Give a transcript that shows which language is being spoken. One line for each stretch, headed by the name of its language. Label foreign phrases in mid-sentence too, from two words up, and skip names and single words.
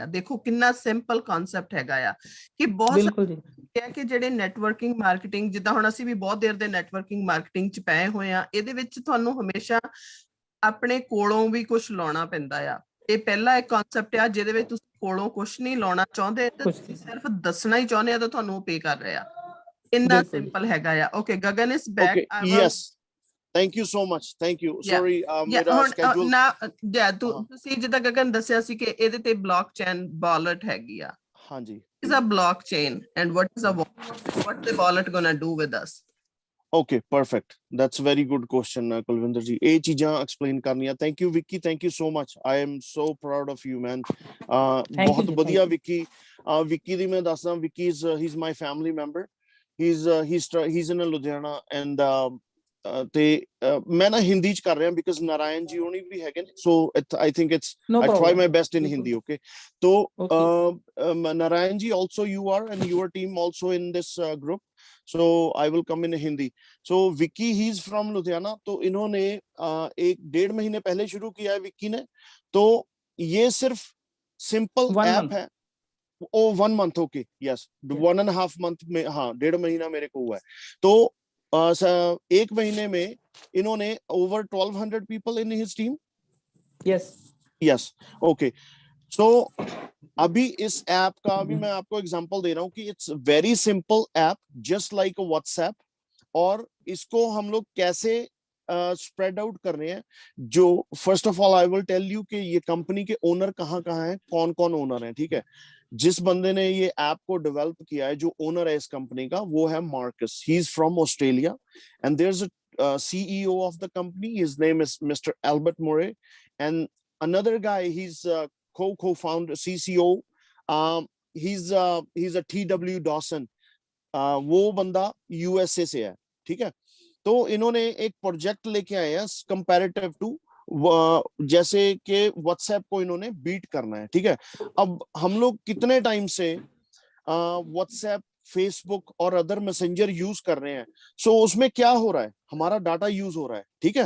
Punjabi: ਦੇਖੋ ਕਿੰਨਾ
English: simple concept
Punjabi: ਹੈਗਾ ਆ ਕਿ ਬਹੁਤ ਸਾਰੇ ਕਿ ਜਿਹੜੇ
English: networking marketing,
Punjabi: ਜਿੱਦਾਂ ਹੁਣ ਅਸੀਂ ਵੀ ਬਹੁਤ ਦੇਰ ਦੇ
English: networking marketing
Punjabi: ਚ ਪਏ ਹੋਏ ਆ, ਇਹਦੇ ਵਿੱਚ ਤੁਹਾਨੂੰ ਹਮੇਸ਼ਾ ਆਪਣੇ ਕੋਲੋਂ ਵੀ ਕੁਝ ਲਾਉਣਾ ਪੈਂਦਾ ਆ। ਇਹ ਪਹਿਲਾ ਇੱਕ ਕਨਸੈਪਟ ਆ ਜਿਹਦੇ ਵਿੱਚ ਤੁਸੀਂ ਕੋਲੋਂ ਕੁਝ ਨਹੀਂ ਲਾਉਣਾ ਚਾਹੁੰਦੇ, ਤੁਸੀਂ ਸਿਰਫ ਦੱਸਣਾ ਹੀ ਚਾਹੁੰਦੇ ਆ ਤਾਂ ਤੁਹਾਨੂੰ ਉਹ ਪੇ ਕਰ ਰਹੇ ਆ। ਇੰਨਾ ਸਿੰਪਲ ਹੈਗਾ ਆ।
English: okay, Gagan is back. ਯੈਸ, thank you so much, thank you. Sorry,
Punjabi: ਮੇਰਾ schedule ਨਾ ਤੁਸੀਂ ਜਿੱਦਾਂ ਗਗਨ ਦੱਸਿਆ ਸੀ ਕਿ ਇਹਦੇ ਤੇ
English: blockchain wallet
Punjabi: ਹੈਗੀ ਆ। ਹਾਂਜੀ।
English: is a blockchain and what is the wallet? What the wallet gonna do with us? Okay, perfect. That's very good question, Kulvinder ji.
Punjabi: ਇਹ ਚੀਜ਼ਾਂ explain ਕਰਨੀਆਂ.
English: Thank you, Vicky. Thank you so much. I am so proud of you, man. you
Punjabi: ਬਹੁਤ ji, ਵਧੀਆ
English: thank
Punjabi: Vicky. Vicky ਦੀ ਮੈਂ ਦੱਸਦਾ,
English: Vicky is he's my family member. He's in Ludhiana and
Punjabi: ਤੇ ਮੈਂ ਨਾ ਹਿੰਦੀ ਚ ਕਰ ਰਿਹਾ because ਨਾਰਾਇਣ ਜੀ ਹੋਣੀ ਵੀ ਹੈਗੇ ਨੇ,
English: so I think it's No I try problem. my best in
Hindi: बिल्कुल।
English: Hindi. Okay, so Okay। Narayan ji, also you are and your team also in this group, so I will come in Hindi. So Vicky, he's from Ludhiana,
Hindi: तो इन्होंने एक 1.5 महीने पहले शुरू किया है विक्की ने। तो ये सिर्फ सिंपल
English: 1
Hindi: ऐप
English: month।
Hindi: है। ओ
English: 1 month, okay, yes,
Hindi: 1.5 month में, हाँ 1.5 महीना मेरे को हुआ है। तो 1 महीने में इन्होंने
English: over 1200 people in his team। Yes। yes, okay.
Hindi: सो अभी इस ऐप का भी मैं आपको एग्जांपल दे रहा हूँ कि
English: it's very simple app, just like WhatsApp.
Hindi: और इसको हम लोग कैसे
English: spread out
Hindi: कर रहे हैं, जो
English: first of all I will tell you
Hindi: कि ये कंपनी के ओनर कहाँ कहाँ हैं, कौन कौन ओनर हैं, ठीक है। जिस बंदे ने ये ऐप को डेवलप किया है, जो ओनर है इस कंपनी का, वो है मार्कस।
English: he is from Australia and there is a CEO of the company. His name is Mr. Albert Murray, and another guy, he's co-founder, CCO. He's a TW Dawson.
Hindi: वो बंदा USA से है, ठीक है। तो इन्होंने एक प्रोजेक्ट लेके आए हैं
English: comparative to,
Hindi: जैसे कि व्हाट्सएप को इन्होंने बीट करना है, ठीक है। अब हम लोग कितने टाइम से व्हाट्सएप, फेसबुक और
English: other messenger use
Hindi: कर रहे हैं, सो उसमें क्या हो रहा है, हमारा
English: data use
Hindi: हो रहा है, ठीक है।